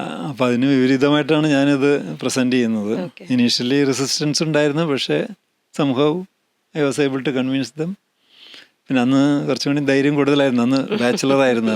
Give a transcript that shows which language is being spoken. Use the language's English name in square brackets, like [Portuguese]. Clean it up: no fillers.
[Malayalam] അപ്പോൾ അതിന് വിപരീതമായിട്ടാണ് ഞാനിത് പ്രസൻറ്റ് ചെയ്യുന്നത്. ഇനീഷ്യലി റെസിസ്റ്റൻസ് ഉണ്ടായിരുന്നു, പക്ഷേ [English] somehow I was able to convince them. [Malayalam] പിന്നെ അന്ന് കുറച്ചും കൂടി ധൈര്യം കൂടുതലായിരുന്നു, അന്ന് ബാച്ചിലർ ആയിരുന്നു.